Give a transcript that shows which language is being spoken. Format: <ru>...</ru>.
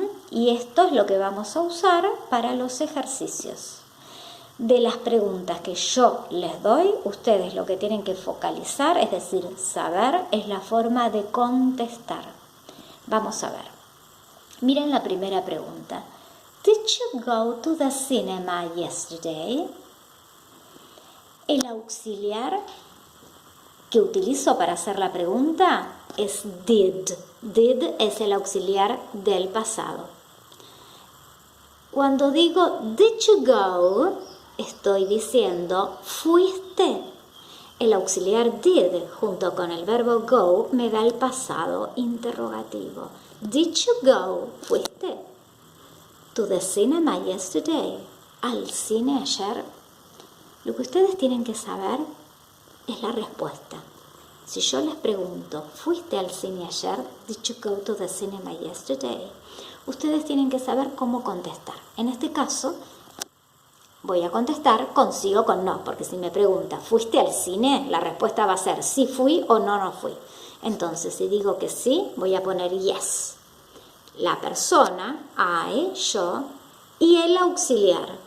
<es>Y esto es lo que vamos a usar para los ejercicios. De las preguntas que yo les doy, ustedes lo que tienen que focalizar, es decir, saber, es la forma de contestar. Vamos a ver. Miren la primera pregunta.</es> <en>Did you go to the cinema yesterday?</en> <es>El auxiliar que utilizo para hacer la pregunta es did. Did es el auxiliar del pasado. Cuando digo</es> <en>did you go,</en> <es>estoy diciendo fuiste. El auxiliar did junto con el verbo go me da el pasado interrogativo.</es> <en>Did you go?</en> <es>¿Fuiste?</es> <en>To the cinema yesterday.</en> <es>¿Al cine ayer? Lo que ustedes tienen que saber es la respuesta. Si yo les pregunto, ¿fuiste al cine ayer?</es> <en>Did you go to the cinema yesterday?</en> <es>Ustedes tienen que saber cómo contestar. En este caso, voy a contestar con sí o con no, porque si me pregunta, ¿fuiste al cine? La respuesta va a ser sí fui o no fui. Entonces, si digo que sí, voy a poner yes. La persona, I, yo, y el auxiliar.</es>